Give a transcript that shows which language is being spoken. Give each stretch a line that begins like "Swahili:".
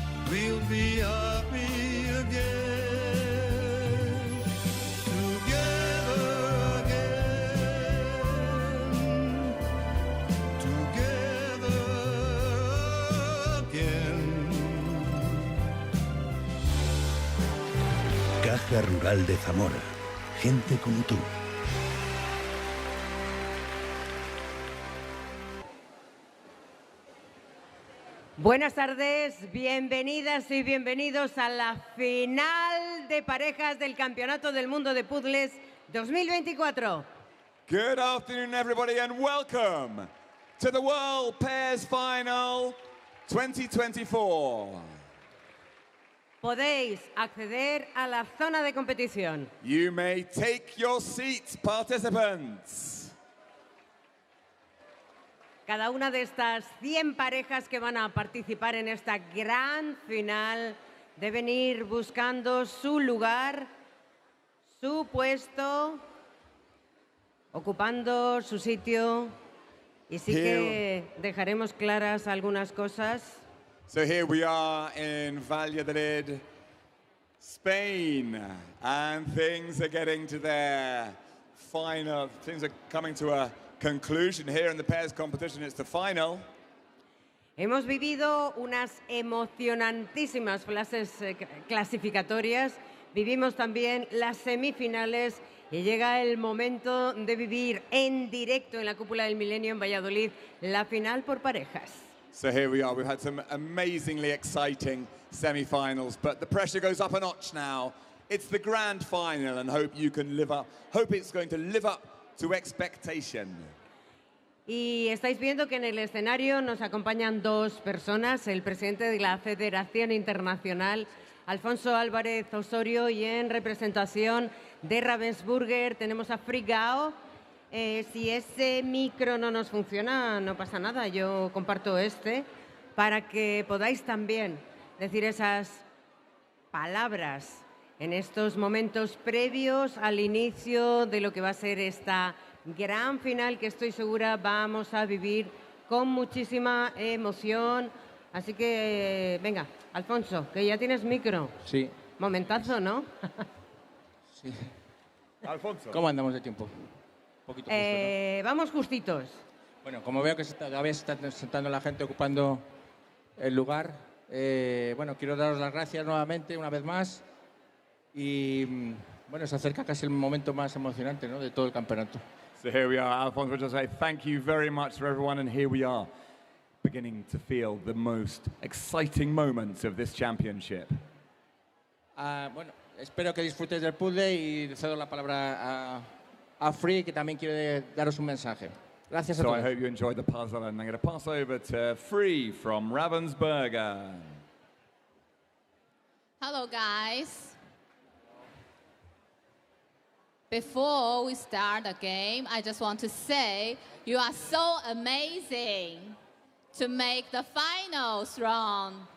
English: We'll be happy again, together again, together again.
Spanish: Caja Rural de Zamora, gente como tú. Buenas tardes, bienvenidas y bienvenidos a la final de parejas del Campeonato del Mundo de Puzzles 2024.
English: Good afternoon, everybody, and welcome to the World Pairs Final 2024.
Spanish: Podéis acceder a la zona de competición.
English: You may take your seats, participants.
Spanish: Cada una de estas 100 parejas que van a participar en esta gran final deben ir buscando su lugar, su puesto, ocupando su sitio. Y sí que dejaremos claras algunas cosas.
English: So here we are in Valladolid, Spain, and things are getting to their final. Things are coming to a conclusion here in the pairs competition. It's the final.
Spanish: Hemos vivido unas emocionantísimas fases clasificatorias, vivimos también las semifinales y llega el momento de vivir en directo en la cúpula del Milenio en Valladolid la final por parejas.
English: So here we are. We've had some amazingly exciting semi-finals, but the pressure goes up a notch now. It's the grand final, and hope it's going to live up to expectation.
Spanish: Y estáis viendo que en el escenario nos acompañan dos personas, el presidente de la Federación Internacional, Alfonso Álvarez Osorio, y en representación de Ravensburger tenemos a Frigao. Si ese micro no nos funciona, no pasa nada, yo comparto este para que podáis también decir esas palabras en estos momentos previos al inicio de lo que va a ser esta gran final que estoy segura vamos a vivir con muchísima emoción. Así que, venga, Alfonso, que ya tienes micro. Sí. Momentazo, ¿no? Sí. Alfonso. ¿Cómo andamos de tiempo? Un poquito justo, ¿no? Vamos justitos. Bueno, como veo que todavía se está sentando la gente ocupando el lugar, bueno, quiero daros las gracias nuevamente, una vez más. Y, bueno, se acerca casi el momento más emocionante, ¿no?, de todo el campeonato.
English: So here we are, Alfonso, just say thank you very much for everyone, and here we are, beginning to feel the most exciting moments of this championship.
Spanish: Bueno, espero que disfrutéis del puzzle y cedo la palabra a Free, que también quiere daros un mensaje. Gracias a
English: So
Spanish: todos.
English: I hope you enjoyed the puzzle, and I'm going to pass over to Free from Ravensburger. Hello, guys. Before we start the game, I just want to say you are so amazing to make the finals round.